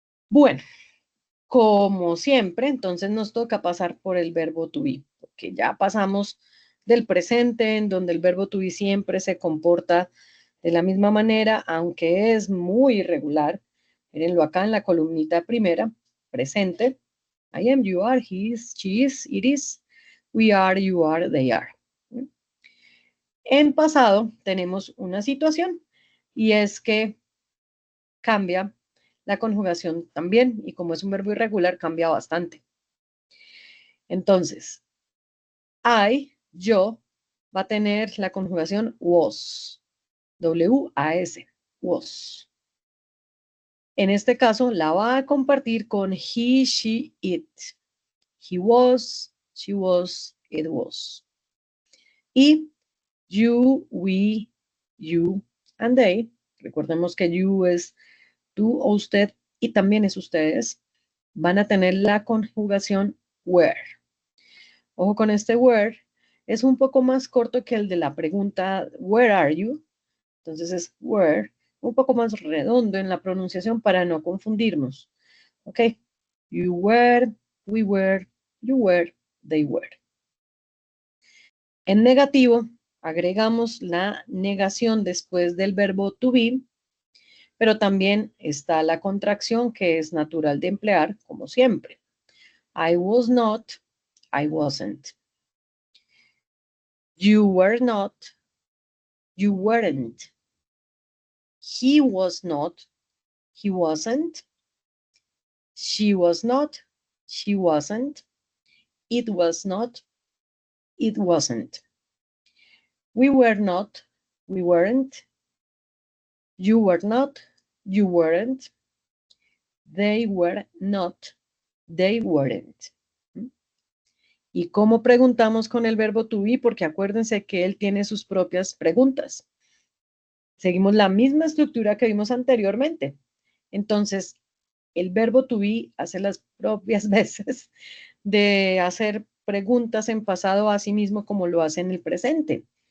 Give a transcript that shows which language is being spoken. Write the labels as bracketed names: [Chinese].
[Spanish] Bueno, como siempre, entonces nos toca pasar por el verbo to be, porque ya pasamos del presente, en donde el verbo to be siempre se comporta de la misma manera, aunque es muy irregular. Mírenlo acá en la columnita primera, presente. [English] I am, you are, he is, she is, it is, we are, you are, they are. [Spanish] En pasado tenemos una situación y es que cambia la conjugación también, y como es un verbo irregular, cambia bastante. Entonces, yo, va a tener la conjugación was, W-A-S, was. En este caso, la va a compartir con [English] he, she, it. He was, she was, it was. Y you, we, you, and they. [Spanish] Recordemos que you es tú o usted y también es ustedes. Van a tener la conjugación were. Ojo con este were. Es un poco más corto que el de la pregunta [English] where are you. [Spanish] Entonces es were, un poco más redondo en la pronunciación para no confundirnos. ¿Ok? [English] You were, we were, you were, they were. [Spanish] En negativo, agregamos la negación después del verbo to be, pero también está la contracción que es natural de emplear, como siempre. [English] I was not, I wasn't. You were not, you weren't. He was not, he wasn't. She was not, she wasn't. It was not, it wasn't. We were not, we weren't. You were not, you weren't. They were not, they weren't. [Spanish] ¿Y cómo preguntamos con el verbo to be? Porque acuérdense que él tiene sus propias preguntas. Seguimos la misma estructura que vimos anteriormente. Entonces, el verbo to be hace las propias veces de hacer preguntas en pasado a sí mismo como lo hace en el presente.